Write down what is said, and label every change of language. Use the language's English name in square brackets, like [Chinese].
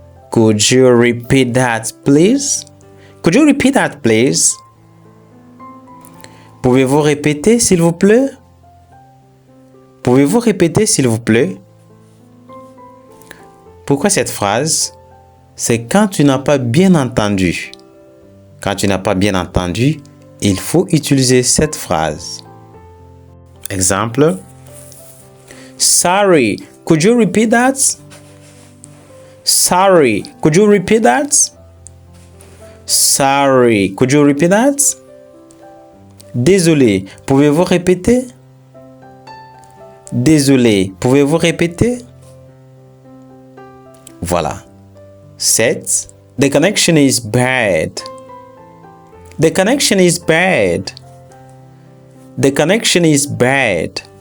[English] Could you repeat that, please? Could you repeat that, please? [French] Pouvez-vous répéter, s'il vous plaît? Pouvez-vous répéter, s'il vous plaît? Pourquoi cette phrase? C'est quand tu n'as pas bien entendu. Quand tu n'as pas bien entendu, il faut utiliser cette phrase. Exemple. [English] Sorry, could you repeat that? Sorry, could you repeat that? Sorry, could you repeat that? [French] Désolé, pouvez-vous répéter? Désolé, pouvez-vous répéter? [English] Voilà. 7. The connection is bad. The connection is bad. The connection is bad.